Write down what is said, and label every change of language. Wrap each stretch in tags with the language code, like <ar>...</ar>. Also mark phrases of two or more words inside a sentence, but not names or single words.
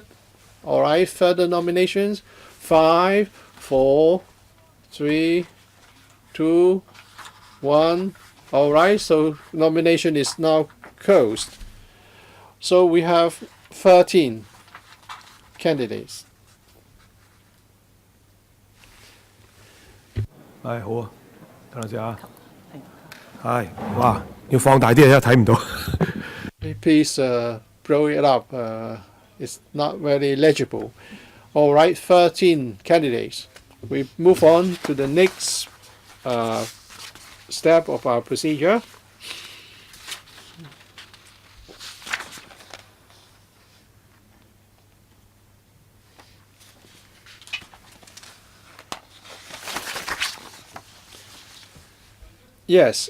<en>All right, further nominations. 5, 4, 3, 2, 1. All right, so nomination is now closed. So we have 13 candidates.</en> <yue>係好啊，等陣先啊。係，哇，要放大啲啊，睇唔到。</yue> <en>Please blow it up. It's not very legible. All right, 13 candidates. We move on to the next step of our procedure. Yes.</en>